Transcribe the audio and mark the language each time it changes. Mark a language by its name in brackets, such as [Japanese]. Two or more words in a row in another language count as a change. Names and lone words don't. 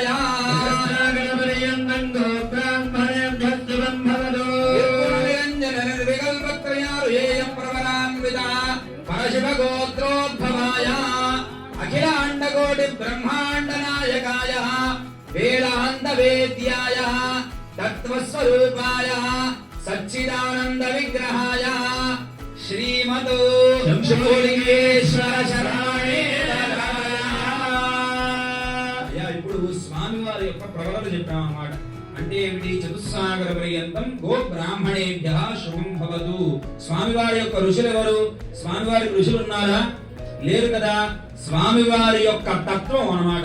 [Sanskrit] नागरपर्यन्तं गोब्राह्मणेभ्यः शुभं भवतु निर्गुणनिरञ्जन निर्विकल्पत्रयार्षेय प्रवरान्वितः परशिवगोत्रोद्भवाय अखिलाण्डकोटि ब्रह्माण्ड नायकाय वेदान्त वेद्याय तत्त्वस्वरूपाय सच्चिदानंद विग्रहाय श्रीमतो शंभुलिंगेश्वर शरणे [Telugu] ఇప్పుడు స్వామి వారి యొక్క ప్రవరణ చెప్పాం అన్నమాట. అంటే ఏమిటి? [Sanskrit] చతుస్సాగర పర్యంతం గో బ్రాహ్మణేభ్యః శుభం భవతు. [Telugu] స్వామివారి యొక్క ఋషులు ఎవరు? స్వామివారికి ఋషులు ఉన్నారా? లేరు కదా. స్వామివారి యొక్క తత్వం అన్నమాట.